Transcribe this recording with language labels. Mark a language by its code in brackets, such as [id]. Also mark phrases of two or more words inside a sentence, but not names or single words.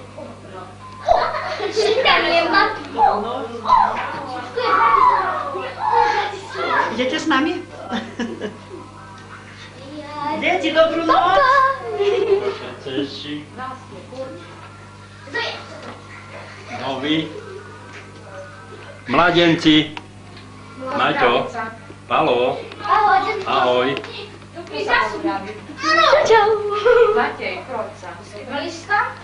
[pl] Szybka mnie ma. Idziecie z nami? Dzieci, dobrą noc! Cześć. Nowi. [sk] Mladenci. Maťo. Palo. Ahoj. Ciao. Matej, Kroca. [pl] Walizka?